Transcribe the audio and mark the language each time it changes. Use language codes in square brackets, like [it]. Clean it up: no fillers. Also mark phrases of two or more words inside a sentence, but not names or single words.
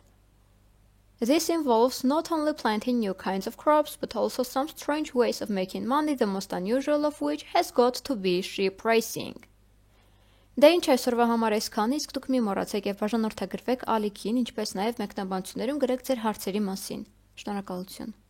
[en] This involves not only planting new kinds of crops, but also some strange ways of making money, the most unusual of which has got to be sheep racing. [hy] Դե ինչ այսօրվա համար այսքան, իսկ դուք մի մոռացեք եւ բաժանորդագրվեք ալիքին, ինչպես նաեւ մեկնաբանություններում գրեք ձեր հարցերի մասին։ Շնորհակալություն։